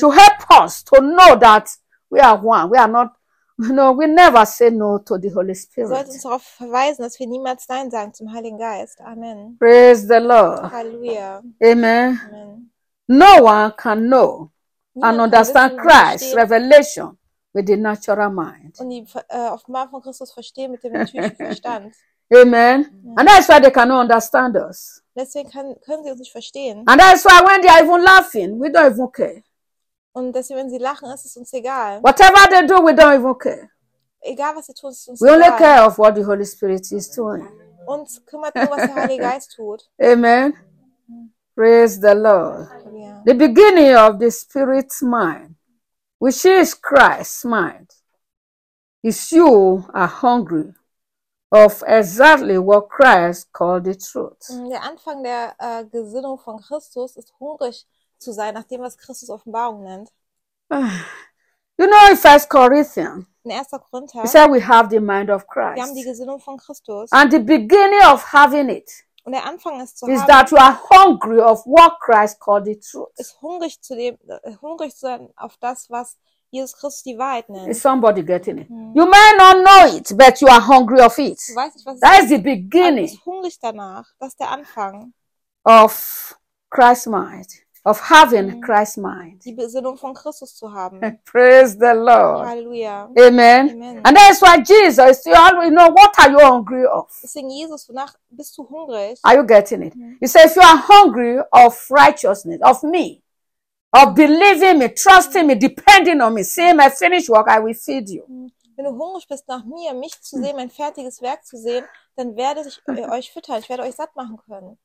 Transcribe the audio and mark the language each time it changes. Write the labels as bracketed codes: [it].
[en] To help us to know that we are one. We are not. You know, we never say no to the Holy Spirit. [de] Wir sollten uns darauf verweisen, dass wir niemals Nein sagen zum Heiligen Geist. [en] Amen. Praise the Lord. [de] Halleluja. [en] Amen. [de] Amen. [en] No one can know [de] niemand [en] and understand [de] wissen, [en] Christ's revelation with the natural mind. [de] Und die Offenbarung von Christus verstehen mit dem natürlichen Verstand. [en] Amen. Amen. And that's why they cannot understand us. [de] Deswegen können sie uns nicht verstehen. [en] And that's why when they are even laughing, we don't even care. [de] Und deswegen, wenn sie lachen, ist es uns egal. [en] Whatever they do, we don't even care. [de] Egal was sie tun, ist es uns [en] we [de] egal. [en] Only care of what the Holy Spirit is doing. [de] Uns kümmert nur, was der Heilige Geist tut. [en] Amen. Praise the Lord. [de] Hallelujah. [en] The beginning of the spirit's mind, which is Christ's mind, is you are hungry of exactly what Christ called the truth. [de] Der Anfang der Gesinnung von Christus ist hungrig zu sein nach dem, was Christus Offenbarung nennt. [en] You know, in 1 Corinthians, [de] in 1. Korinther, [en] he said we have the mind of Christ. [de] Wir haben die Gesinnung von Christus. [en] And the beginning of having it [de] und der Anfang ist zu [en] is [de] haben, [en] that you are hungry of what Christ called the truth. [de] Ist hungrig zu dem, hungrig zu sein auf das, was Jesus Christus die Wahrheit nennt. [en] Is somebody getting it? You may not know it, but you are hungry of it. [de] Du weißt nicht, was [en] that [de] ist, [en] is the beginning. [de] Ist hungrig danach. Das ist der Anfang [en] of Christ's mind. Of having Christ's mind. [de] Die Besinnung von Christus zu haben. [en] Praise the Lord. [de] Halleluja. [en] Amen. [de] Amen. [en] And that is why Jesus, you always know, what are you hungry of? [de] Deswegen Jesus, wonach bist du hungrig? [en] Are you getting it? Mm-hmm. You say, if you are hungry of righteousness, of me, of believing me, trusting me, depending on me, seeing my finished work, I will feed you. [de] Wenn du hungrig bist nach mir, mich zu sehen, mein fertiges Werk zu sehen, dann werde ich euch füttern, ich werde euch satt machen können.